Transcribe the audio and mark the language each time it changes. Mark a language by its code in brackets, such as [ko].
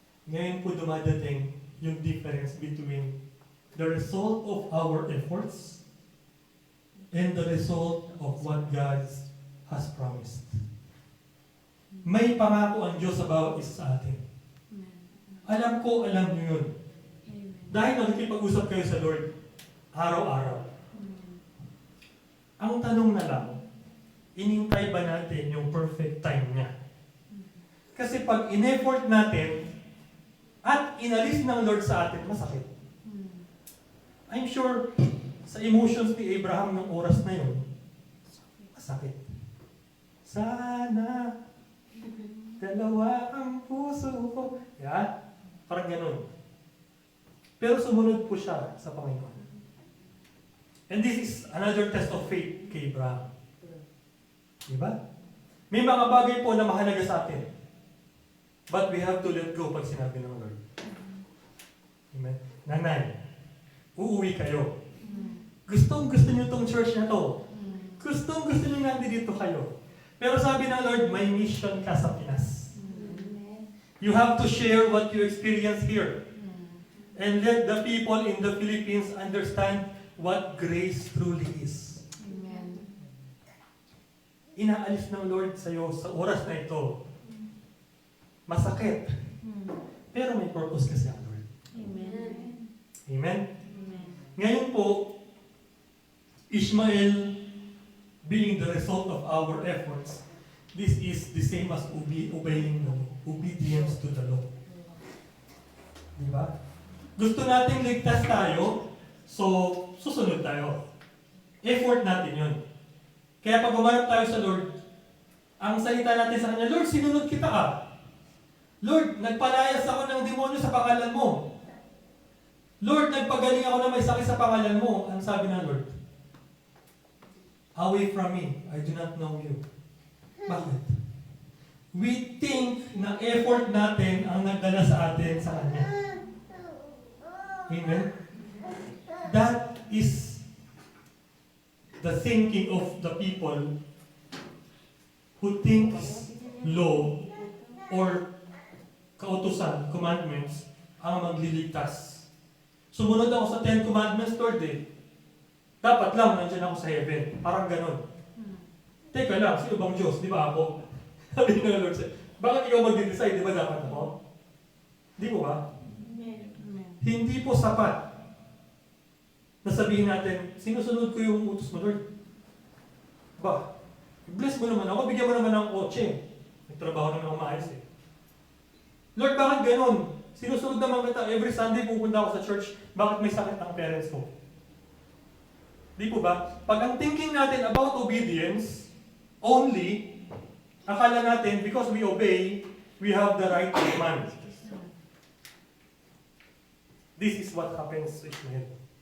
[tl] Ngayon po dumadating yung [en] difference between the result of our efforts and the result of what God has promised. [tl] May pangako ang Diyos sa bawat isa sa atin. Alam ko, alam niyo yun. Dahil nakikipag-usap kayo sa Lord, araw-araw. Ang tanong na lang, inintay ba natin yung perfect time niya? Kasi pag in-effort natin, at inalis ng Lord sa atin, masakit. [en] I'm sure, [tl] sa emotions ni Abraham ng oras na yun, masakit. Sana, dalawa ang puso ko. Yeah? Parang ganun. Pero sumunod po siya sa Panginoon. [en] And this is another test of faith kay Abraham. [tl] Diba? May mga bagay po na mahalaga sa atin. [en] But we have to let go [tl] pag sinabi ng Lord. [en] Amen? [tl] Nanay, uuwi kayo. Gusto niyo tong church na to. Gusto niyo nandito kayo. Pero sabi ng Lord, may mission ka sa Pinas. [en] You have to share what you experience here. And let the people in the Philippines understand what grace truly is. Amen. [tl] Inaalis ng Lord sa iyo sa oras na ito. Masakit. Pero may purpose kasi ang Lord. Amen. Amen? Amen. Ngayon po, [en] Ishmael being the result of our efforts, this is the same as obeying the law. Obedience to the law. [tl] Diba? Gusto nating ligtas tayo, so susunod tayo. Effort natin yun. Kaya pag umarap tayo sa Lord, ang salita natin sa Kanya, Lord, sinunod kita ah. Lord, nagpalayas ako ng demonyo sa pangalan mo. Lord, nagpagaling ako na may sakit sa pangalan mo. Ang sabi ng Lord? [en] Away from me, I do not know you. [tl] Bakit? [en] We think [tl] na effort natin ang nagdala sa atin sa Kanya. Amen? [en] That is the thinking of the people who thinks law or kautusan, commandments, [tl] ang magliligtas. Sumunod ako sa 10 commandments, Lord eh. Dapat lang, nandiyan ako sa heaven. Parang ganon. Teka lang, sino bang Diyos? Di ba ako? Sabi ng Lord, bakit ikaw mag-decide? Di ba dapat ako? Di po ba? Hindi po sapat na sabihin natin, sinusunod ko yung utos mo, Lord. Ba, bless mo naman ako, bigyan mo naman ng kotse. Nagtrabaho naman ako maayos eh. Lord, bakit ganon? Sinusunod naman kita, [en] every Sunday [tl] pupunta ako sa church, bakit may sakit ang parents ko? Di po ba? Pag ang [en] thinking natin about obedience, only, [tl] akala natin, [en] because we obey, we have the right to command. This is what happens to Ishmael.